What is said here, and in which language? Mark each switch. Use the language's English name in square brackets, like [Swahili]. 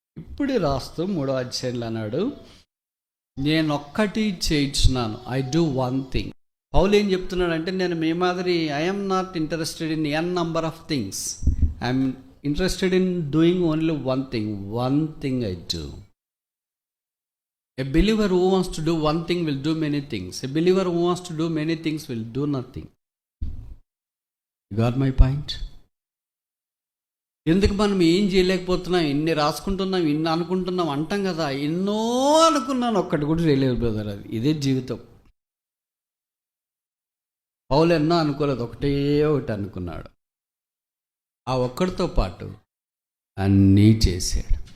[Telugu] ఇప్పుడు రాస్తూ 3వ అధ్యాయంలో అన్నాడు, నేనొక్కటి చేయించున్నాను, [English] I do one thing. [Telugu] పౌలు ఏం చెప్తున్నాడంటే, నేను మీ మాదిరి [English] I'm not interested in an number of things, I'm interested in doing only one thing I do. A believer who wants to do one thing will do many things. A believer who wants to do many things will do nothing. You got my point? [Telugu] ఎందుకు మనం ఏం చేయలేకపోతున్నాం, ఇన్ని రాసుకుంటున్నాం, ఇన్ని అనుకుంటున్నాం అంటాం కదా. ఎన్నో అనుకున్నాను, ఒక్కటి కూడా చేయలేదు బ్రదర్. అది ఇదే జీవితం. పౌలు ఎన్నో అనుకోలేదు, ఒకటి అనుకున్నాడు. ఆ ఒక్కడితో పాటు అన్నీ చేశాడు.